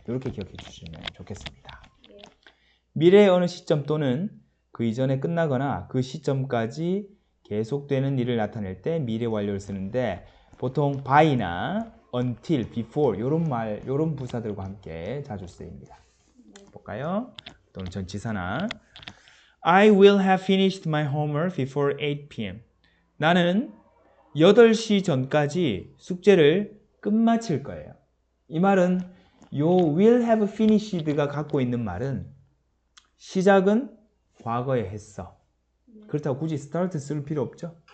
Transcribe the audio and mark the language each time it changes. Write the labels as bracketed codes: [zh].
[ko] 이렇게 기억해 주시면 좋겠습니다. 예. 미래의 어느 시점 또는 그 이전에 끝나거나 그 시점까지 계속되는 일을 나타낼 때 미래 완료를 쓰는데 보통 by나 until, before 이런 부사들과 함께 자주 쓰입니다. 볼까요? 또는 전치사나 [en] I will have finished my homework before 8 p.m. [ko] 나는 8시 전까지 숙제를 끝마칠 거예요. 이 말은 요 [en] will have finished [ko] 가 갖고 있는 말은 시작은 과거에 했어. 그렇다고 굳이 start 쓸 필요 없죠.